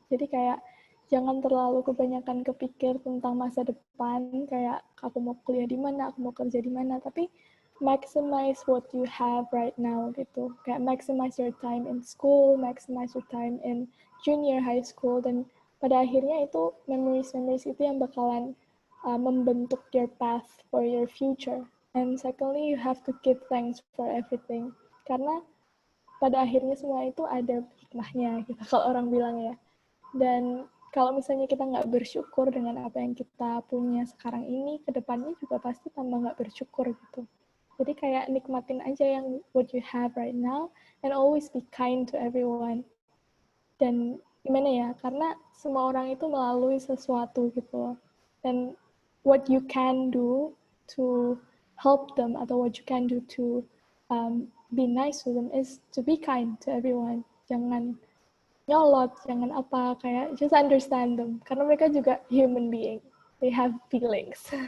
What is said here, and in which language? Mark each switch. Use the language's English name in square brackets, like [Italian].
[Indonesian] Jadi kayak jangan terlalu kebanyakan kepikir tentang masa depan, kayak aku mau kuliah di mana, aku mau kerja di mana, tapi [English] maximize what you have right now [Indonesian] gitu. Kayak [English] maximize your time in school, maximize your time in junior high school, [Indonesian] dan pada akhirnya itu memories itu yang bakalan membentuk [English] your path for your future. And secondly, you have to give thanks for everything. [Indonesian] Karena pada akhirnya semua itu ada hikmahnya gitu, kalau orang bilang ya. Dan kalau misalnya kita nggak bersyukur dengan apa yang kita punya sekarang ini, kedepannya juga pasti tambah nggak bersyukur gitu. Jadi kayak nikmatin aja yang [English] what you have right now, and always be kind to everyone. [Indonesian] Dan gimana ya, karena semua orang itu melalui sesuatu gitu loh. Dan [English] what you can do to help them atau what you can do to be nice to them is to be kind to everyone. [Indonesian] Jangan nyolot, jangan apa, kayak [English] just understand them. [Indonesian] Karena mereka juga [English] human being. They have feelings.